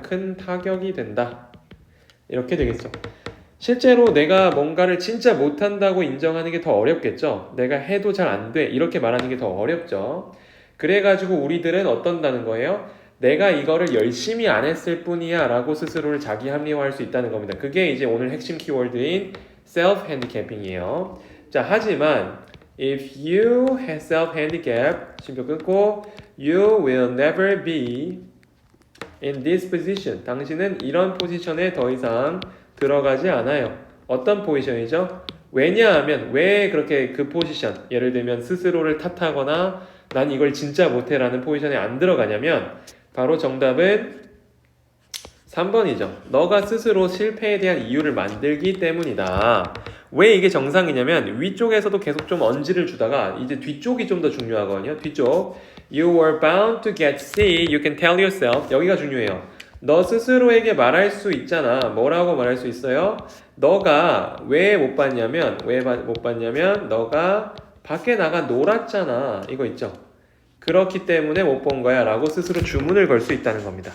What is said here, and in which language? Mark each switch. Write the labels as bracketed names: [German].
[Korean] 큰 타격이 된다. 이렇게 되겠죠. 실제로 내가 뭔가를 진짜 못한다고 인정하는 게 더 어렵겠죠. 내가 해도 잘 안 돼. 이렇게 말하는 게 더 어렵죠. 그래가지고 우리들은 어떤다는 거예요? 내가 이거를 열심히 안 했을 뿐이야 라고 스스로를 자기 합리화할 수 있다는 겁니다. 그게 이제 오늘 핵심 키워드인 self-handicapping이에요. 자, 하지만 [English] if you have self-handicap, [Korean] 쉼표 끊고 [English] you will never be in this position. [Korean] 당신은 이런 포지션에 더 이상 들어가지 않아요. 어떤 포지션이죠? 왜냐하면 왜 그렇게 그 포지션, 예를 들면 스스로를 탓하거나 난 이걸 진짜 못해라는 포지션에 안 들어가냐면 바로 정답은 3번이죠. 너가 스스로 실패에 대한 이유를 만들기 때문이다. 왜 이게 정상이냐면 위쪽에서도 계속 좀 언지를 주다가 이제 뒤쪽이 좀 더 중요하거든요. 뒤쪽 [English] You were bound to get C. You can tell yourself. [Korean] 여기가 중요해요. 너 스스로에게 말할 수 있잖아. 뭐라고 말할 수 있어요? 너가 왜 못 봤냐면 너가 밖에 나가 놀았잖아. 이거 있죠. 그렇기 때문에 못 본 거야 라고 스스로 주문을 걸 수 있다는 겁니다.